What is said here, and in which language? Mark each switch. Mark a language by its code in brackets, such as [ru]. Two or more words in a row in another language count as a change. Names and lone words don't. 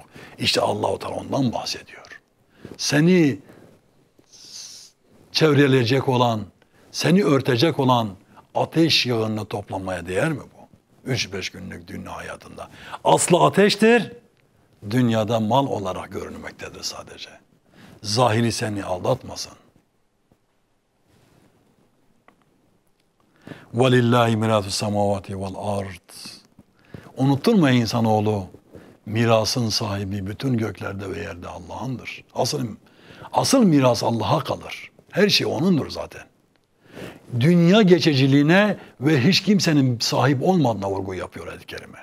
[tr] İşte Allah-u Teala ondan bahsediyor. Seni çevreleyecek olan, seni örtecek olan ateş yağını toplamaya değer mi bu? 3-5 günlük dünya hayatında. Aslı ateştir, dünyada mal olarak görünmektedir sadece. Zahiri seni aldatmasın. [ar] وَلِلَّهِ مِرَاثُ السَّمَاوَاتِ وَالْاَرْضِ. [tr] Unutturma insanoğlu, mirasın sahibi bütün göklerde ve yerde Allah'ındır. Asıl miras Allah'a kalır. Her şey O'nundur zaten. Dünya geçiciliğine ve hiç kimsenin sahip olmadığına vurgu yapıyor ayet-i kerime.